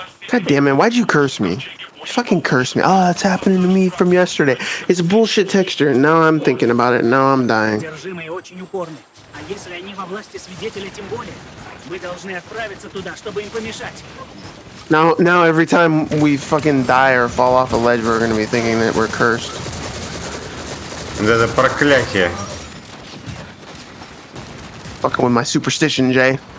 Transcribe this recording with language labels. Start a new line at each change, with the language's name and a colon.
English: God damn it, why'd you curse me? You fucking curse me. Oh, it's happening to me from yesterday. It's a bullshit texture, and now I'm thinking about it, and now I'm dying.
Russian: Одержимые очень упорны. А если они во власти свидетеля, тем более. Мы должны отправиться туда, чтобы им помешать.
English: Now every time we fucking die or fall off a ledge, we're gonna be thinking that we're cursed.
Russian: Это проклятие.
English: Fucking with my superstition, Jay.